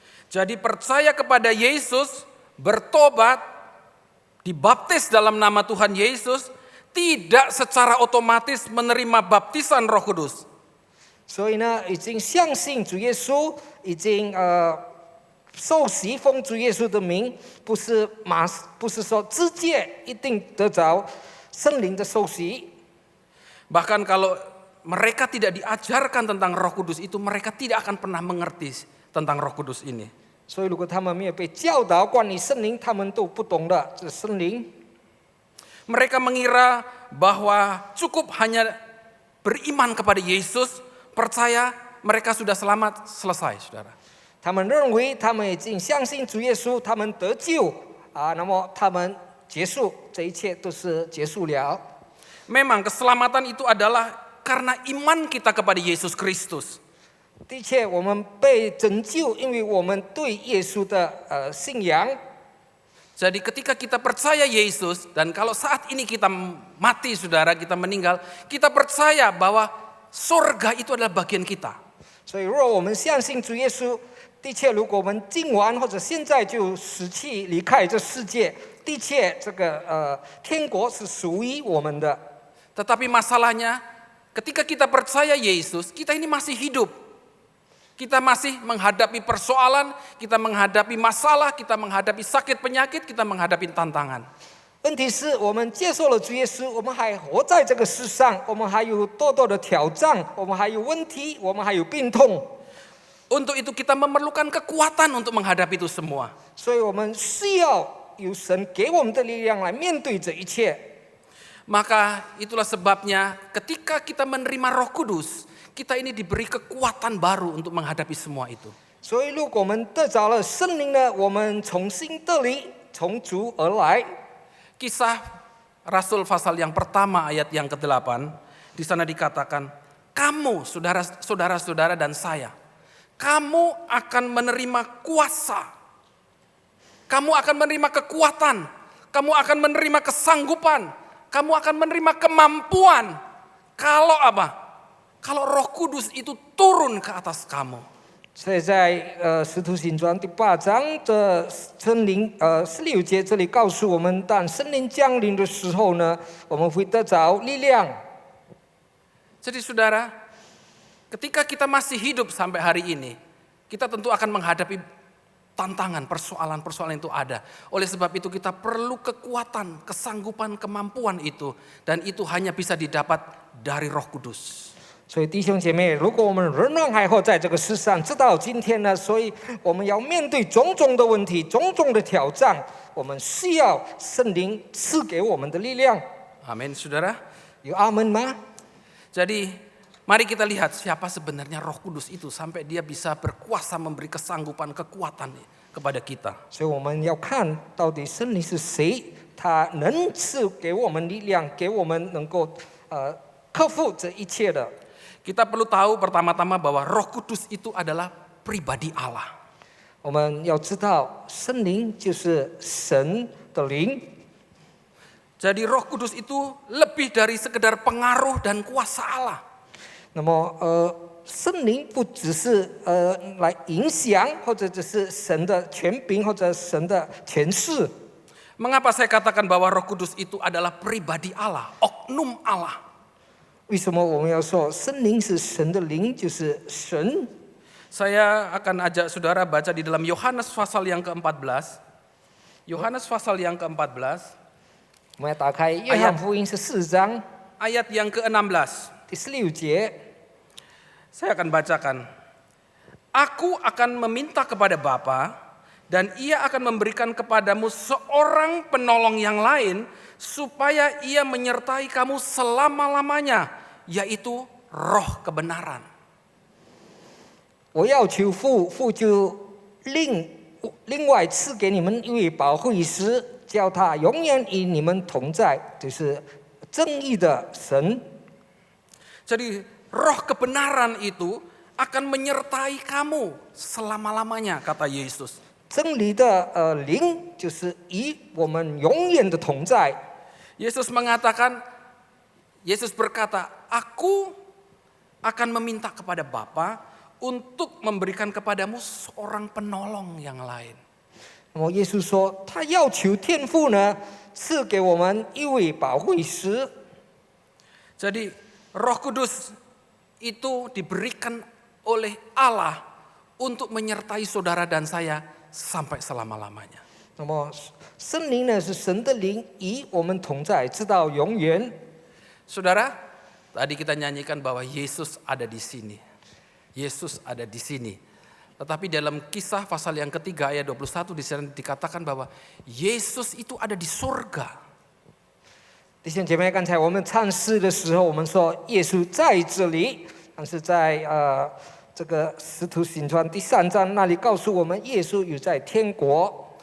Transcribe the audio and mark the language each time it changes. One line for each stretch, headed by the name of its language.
Indonesian: Jadi percaya kepada Yesus, bertobat, dibaptis dalam nama Tuhan Yesus, tidak secara otomatis menerima baptisan Roh Kudus.
Chinese: 所以呢，已经相信主耶稣，已经受洗奉主耶稣的名，不是说直接一定得着圣灵的受洗。
Indonesian: Bahkan kalau mereka tidak diajarkan tentang Roh Kudus itu, mereka tidak akan pernah mengerti tentang Roh Kudus ini.
Chinese: 所以如果他们没有被教导关于圣灵，他们都不懂的这圣灵。
Indonesian: Mereka mengira bahwa cukup hanya beriman kepada Yesus, percaya mereka sudah selamat, selesai, saudara.
Chinese: 他们认为他们已经相信主耶稣，他们得救那么他们结束，这一切都是结束了。
Indonesian: Memang keselamatan itu adalah karena iman kita kepada Yesus Kristus.
Chinese: 的确，我们被拯救，因为我们对耶稣的信仰。
Indonesian: Jadi ketika kita percaya Yesus, dan kalau saat ini kita mati, saudara, kita meninggal, kita percaya bahwa surga itu adalah bagian kita.
Chinese: 所以，若我们相信主耶稣，的确，如果我们今晚或者现在就死去离开这世界，的确这个天国是属于我们的。
Indonesian: Tetapi masalahnya ketika kita percaya Yesus, kita ini masih hidup. Kita masih menghadapi persoalan, kita menghadapi masalah, kita menghadapi sakit penyakit, kita menghadapi tantangan.
Chinese: 问题是我们接受了主耶稣，我们还活在这个世上，我们还有多多的挑战，我们还有问题，我们还有病痛。
Indonesian: Untuk itu kita memerlukan kekuatan untuk menghadapi itu semua.
Chinese: 所以我们需要有神给我们的力量来面对这一切。
Indonesian: Maka itulah sebabnya ketika kita menerima Roh Kudus, kita ini diberi kekuatan baru untuk menghadapi semua itu.
Chinese: 所以如果我们得着了圣灵呢，我们重新得力，从主而来。
Indonesian: Kisah Rasul pasal yang pertama ayat yang ke-8, di sana dikatakan, kamu saudara-saudara dan saya, kamu akan menerima kuasa, kamu akan menerima kekuatan, kamu akan menerima kesanggupan, kamu akan menerima kemampuan. Kalau apa? Kalau Roh Kudus itu turun ke atas kamu.
Chinese: 所以在使徒行传第8章的圣灵16节这里告诉我们，当圣灵降临的时候呢，我们会得着力量。
Indonesian: Jadi saudara, ketika kita masih hidup sampai hari ini, kita tentu akan menghadapi tantangan, persoalan-persoalan itu ada. Oleh sebab itu kita perlu kekuatan, kesanggupan, kemampuan itu. Dan itu hanya bisa didapat dari Roh Kudus.
Chinese: 所以弟兄姐妹，如果我们仍然还活在这个世上，直到今天呢，所以我们要面对种种的问题、种种的挑战，我们需要圣灵赐给我们的力量。
Indonesian: Amin, saudara.
Chinese: 有阿门吗？
Indonesian: Jadi mari kita lihat siapa sebenarnya Roh Kudus itu sampai dia bisa berkuasa memberi kesanggupan, kekuatan kepada kita.
Chinese: 所以我们要看到底圣灵是谁，他能赐给我们力量，给我们能够克服这一切的。
Indonesian: Kita perlu tahu pertama-tama bahwa Roh Kudus itu adalah pribadi Allah.
Chinese: 我们要知道，圣灵就是神的灵。
Indonesian: Jadi Roh Kudus itu lebih dari sekedar pengaruh dan kuasa Allah.
Chinese: 那么圣灵不只是来影响，或者只是神的权柄或者神的权势。
Indonesian: Mengapa saya katakan bahwa Roh Kudus itu adalah pribadi Allah, oknum Allah?
Chinese: 为什么我们要说圣灵是神的灵，就是神？
Indonesian: Saya akan ajak saudara baca di dalam Yohanes pasal yang ke-14. Yohanes pasal yang ke-14,
Chinese: 我们要打开约翰福音14章
Indonesian: ayat yang ke-16.
Chinese: 第16节。
Indonesian: Saya akan bacakan. Aku akan meminta kepada Bapa, dan ia akan memberikan kepadamu seorang penolong yang lain, supaya ia menyertai kamu selama-lamanya, yaitu Roh kebenaran.
Chinese: 我要求父，父就另外赐给你们一位保惠师，叫他永远与你们同在，就是正义的神。
Indonesian: Jadi Roh kebenaran itu akan menyertai kamu selama-lamanya, kata Yesus.
Chinese: 真理的灵就是与我们永远的同在。
Indonesian: Yesus mengatakan, Yesus berkata, aku akan meminta kepada Bapa untuk memberikan kepadamu seorang penolong yang lain.
Chinese: 那么耶稣说，他要求天父呢，赐给我们一位保惠师。
Indonesian: Jadi Roh Kudus itu diberikan oleh Allah untuk menyertai saudara dan saya sampai selama-lamanya.
Chinese: 那么圣灵呢，是神的灵，与我们同在，直到永远。
Indonesian: Saudara, tadi kita nyanyikan bahwa Yesus ada di sini. Yesus ada di sini. Tetapi dalam Kisah pasal yang ketiga ayat 21 di sana dikatakan bahwa Yesus itu ada di surga.
Chinese: 弟兄姐妹，刚才我们唱诗的时候，我们说耶稣在这里，但是在这个使徒行传第3章那里告诉我们，耶稣有在天国。